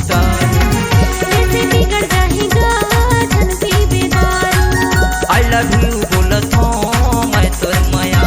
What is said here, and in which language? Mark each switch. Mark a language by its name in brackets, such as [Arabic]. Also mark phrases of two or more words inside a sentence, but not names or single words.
[Chhattisgarhi] बिगड़ जाही गा धन पी बेदारू। [English] I love you [Chhattisgarhi] बोलत हूँ मैं तोर माया,